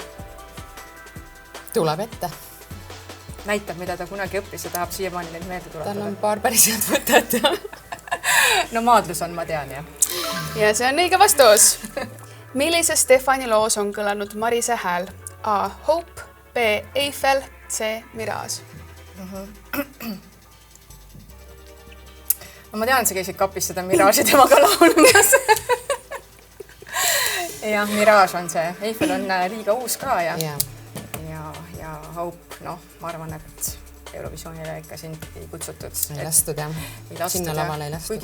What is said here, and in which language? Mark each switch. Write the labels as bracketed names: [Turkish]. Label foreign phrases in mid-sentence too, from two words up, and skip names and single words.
[Estonian] Tuleb ette. Näitab, mida ta kunagi õppis ja tahab siiamaani neid meelde tuletada. Tal on paar päris head võtet. No maadlus on, ma tean, jah. Ja see on õige vastus. Millises Stefani loos on kõlanud Marise hääl? A. Hope, B. Eiffel, C. Mirage. No ma tean, et sa käisid kapis seda Mirage'i temaga laulmas. Ja, Mirage on see. Eiffel on liiga uus ka ja Hope, noh, ma arvan, et Eurovisioonile ikka sind ei kutsutud. Ei lastud, jah. Sinna lavale ei lastud.